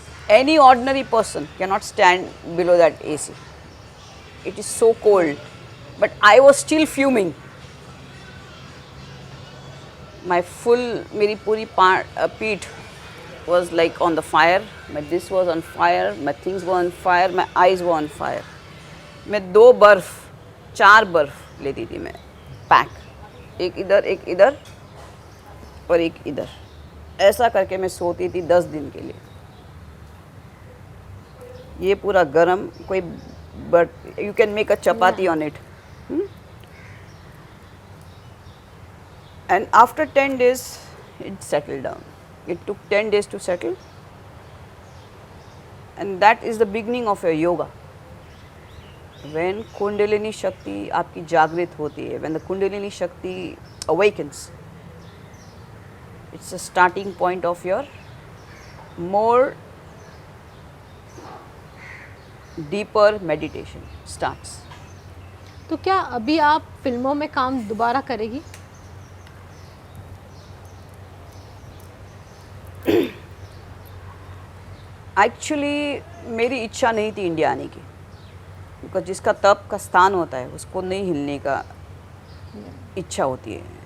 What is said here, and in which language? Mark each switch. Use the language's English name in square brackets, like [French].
[English] Any ordinary person cannot stand below that AC. It is so cold, but I was still fuming. My full, [Hindi] मेरी पूरी पीठ [English] was like on the fire. My this was on fire. My things were on fire. My eyes were on fire. [Hindi] मैं 2 बर्फ, 4 बर्फ लेती थी मैं, pack, एक इधर और एक इधर, ऐसा करके मैं सोती थी 10 दिन के लिए। ये पूरा गरम, कोई, [English] But you can make a chapati on it, and after 10 days it settled down. It took 10 days to settle, and that is the beginning of your yoga. When Kundalini Shakti [Hindi] आपकी जागृत होती है, [English] when the Kundalini Shakti awakens, it's a starting point of your more deeper meditation starts. [Hindi] तो क्या अभी आप फिल्मों में काम दोबारा करेगी? एक्चुअली मेरी इच्छा नहीं थी इंडिया आने की, बिकॉज जिसका तप का स्थान होता है उसको नहीं हिलने का इच्छा होती है।